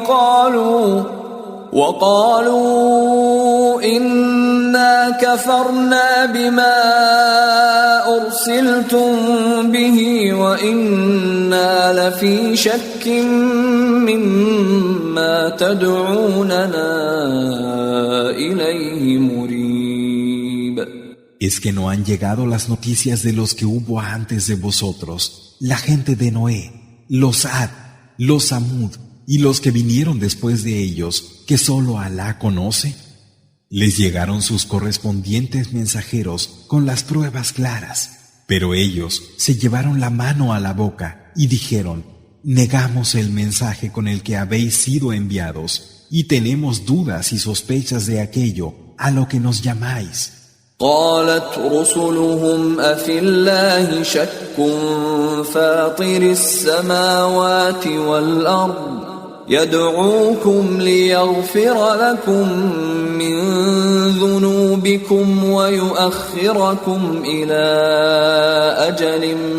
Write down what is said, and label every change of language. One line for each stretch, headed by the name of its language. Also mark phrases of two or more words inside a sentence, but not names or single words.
Arabic: وقالوا إنا كفرنا بما أرسلتم به وإنا لفي شك مما تدعوننا إليه مريب.
Spanish: ¿Es que no han llegado las noticias de los que hubo antes de vosotros, la gente de Noé, los Ad, los Samud y los que vinieron después de ellos, que solo Alá conoce? Les llegaron sus correspondientes mensajeros con las pruebas claras, pero ellos se llevaron la mano a la boca y dijeron: negamos el mensaje con el que habéis sido enviados y tenemos dudas y sospechas de aquello a lo que nos llamáis.
Arabic: قالت رسلهم أفي الله شك فاطر السماوات والأرض يدعوكم ليغفر لكم من ذنوبكم ويؤخركم إلى أجل